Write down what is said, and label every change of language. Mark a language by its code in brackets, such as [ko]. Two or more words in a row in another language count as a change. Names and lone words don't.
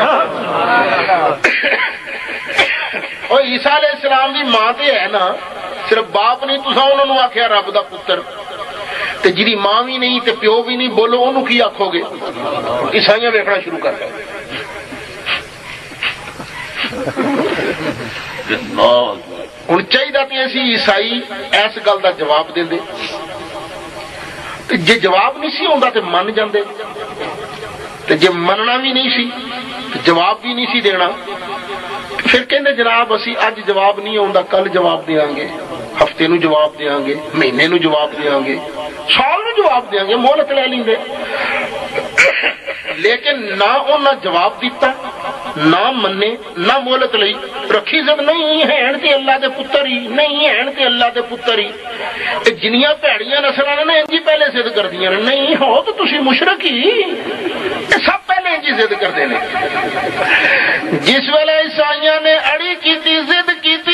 [pa] او عیسیٰ [ar] علیہ السلام [pa] دی ماں تے ہے نا، صرف باپ نہیں، تساں انہاں نوں آکھیا رب دا پتر، تے جدی ماں بھی نہیں تے پیو بھی نہیں، بولو انہوں کی آکھو گے؟ عیسائیاں ویکھنا شروع کر دو۔ ہوں چاہیے سی عیسائی اس گل کا جواب دے، جے جواب نہیں سی آتا تو من جاندے، تے جے مننا بھی نہیں سی تو جواب بھی نہیں سی دینا، پھر کہندے جناب اسی اج جواب نہیں آتا کل جواب دیاں گے، ہفتے نو جواب دیاں گے، مہینے نو جواب دیاں گے، سال نو جواب دیاں گے، مہلت لے لیندے۔ لیکن نہ انہاں جواب دیتا، نہ منے، نہ مہلت لئی، رکھی ضد نہیں ہیں تے اللہ دے پتر ہی، نہیں ہیں تے اللہ دے پتر ہی۔ جنیاں پیڑیاں نسلاں نے انجی پہلے ضد کردیاں نے، نہیں ہو تو تسی مشرک ہی، سب پہلے انجی ضد کردے نے۔ جس ویلے عیسائیاں نے اڑی کیتی، ضد کیتی،